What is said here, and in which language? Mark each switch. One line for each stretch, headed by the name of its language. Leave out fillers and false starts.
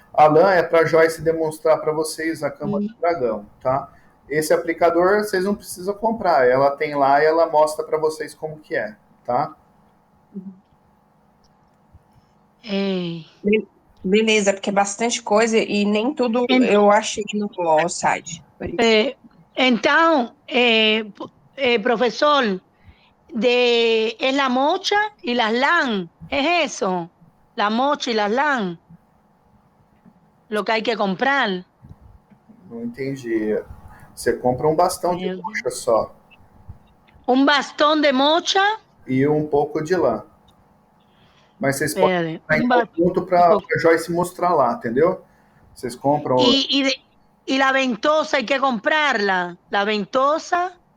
Portuguese: A lã é para a Joyce demonstrar para vocês a cama do dragão, tá? Esse aplicador vocês não precisam comprar, ela tem lá e ela mostra para vocês como que é, tá? Beleza, porque é bastante coisa e nem tudo eu achei no site.
Spanish: Então, profesor, es la mocha y las LAN, es eso, la mocha y las LAN, lo que hay que comprar.
Portuguese: Não entendi. Você compra um bastão de mocha só.
Spanish: Un bastón de mocha.
Portuguese: E um pouco de lã. Mas vocês podem comprar em conjunto para a Joyce mostrar lá, entendeu? Vocês compram.
Spanish: Y la ventosa hay que comprarla. La ventosa.